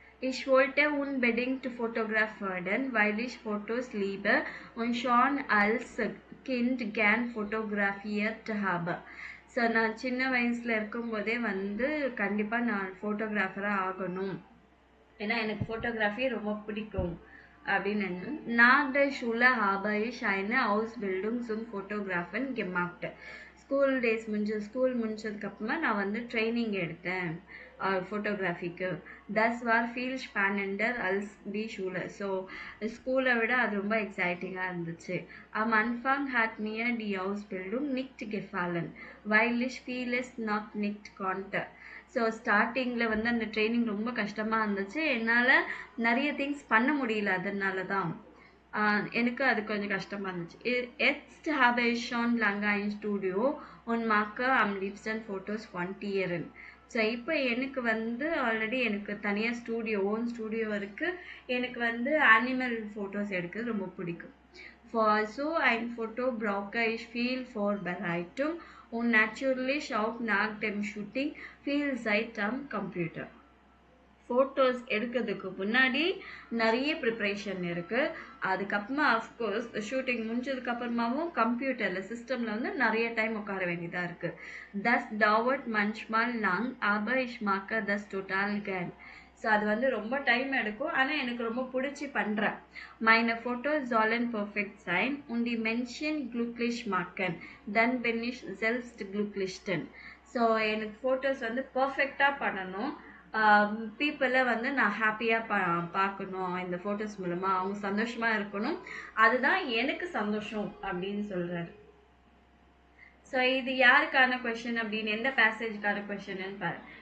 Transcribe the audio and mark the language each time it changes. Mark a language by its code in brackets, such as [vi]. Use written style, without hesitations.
[de] Ich wollte unbedingt Fotograf werden, weil ich Fotos liebe und schon als Kind gern fotografiert habe. [ta] So நான் சின்ன வயசில் இருக்கும்போதே வந்து கண்டிப்பாக நான் ஃபோட்டோகிராஃபராக ஆகணும், ஏன்னா எனக்கு ஃபோட்டோகிராஃபி ரொம்ப பிடிக்கும் அப்படின்னு. [de] Nach der Schule habe ich eine Ausbildung zum Fotografen gemacht. [ta] School முடிச்சதுக்கப்புறமா நான் வந்து ட்ரைனிங் எடுத்தேன் ஃபோட்டோகிராஃபிக்கு. [de] Das war viel spannender als die Schule. [ta] So ஸ்கூலை விட அது ரொம்ப எக்ஸைட்டிங்காக இருந்துச்சு. [de] Am Anfang hat mir die Ausbildung nicht gefallen, weil ich vieles noch nicht konnte. [ta] So ஸ்டார்டிங்கில் வந்து அந்த ட்ரைனிங் ரொம்ப கஷ்டமாக இருந்துச்சு. என்னால் நிறைய திங்ஸ் பண்ண முடியல, அதனால தான் எனக்கு அது கொஞ்சம் கஷ்டமாக இருந்துச்சு. [de] Jetzt habe ich schon lange ein Studio und mache am liebsten Fotos von Tieren. [ta] So இப்போ எனக்கு வந்து ஆல்ரெடி எனக்கு தனியாக ஓன் ஸ்டூடியோ இருக்குது. எனக்கு வந்து அனிமல் ஃபோட்டோஸ் எடுக்கிறது ரொம்ப பிடிக்கும். [de] For so ein Foto brauche ich viel Vorbereitung und natürlich auch nach dem Shooting viel Zeit am Computer. [ta] Photos எடுக்கிறதுக்கு முன்னாடி நிறைய ப்ரிப்ரேஷன் இருக்குது. அதுக்கப்புறமா அஃப்கோர்ஸ் ஷூட்டிங் முடிஞ்சதுக்கப்புறமாவும் கம்ப்யூட்டரில் சிஸ்டமில் வந்து நிறைய டைம் உட்கார வேண்டியதாக இருக்குது. [de] Das dauert manchmal lang, aber ich mag das total gern. [ta] So அது வந்து ரொம்ப டைம் எடுக்கும், ஆனால் எனக்கு ரொம்ப பிடிச்சி பண்ணுறேன். [de] Meine Fotos sollen perfekt sein und die Menschen glücklich machen. Dann bin ich selbst glücklich. [ta] So எனக்கு ஃபோட்டோஸ் வந்து பர்ஃபெக்டாக பண்ணணும், பீப்புளை வந்து நான் ஹாப்பியாக பார்க்கணும், இந்த ஃபோட்டோஸ் மூலமாக அவங்க சந்தோஷமாக இருக்கணும், அதுதான் எனக்கு சந்தோஷம் அப்படின்னு சொல்கிறாரு. ஸோ இது யாருக்கான கொஷின் அப்படின்னு எந்த பேசேஜ்க்கான கொஷின்னு பாரு.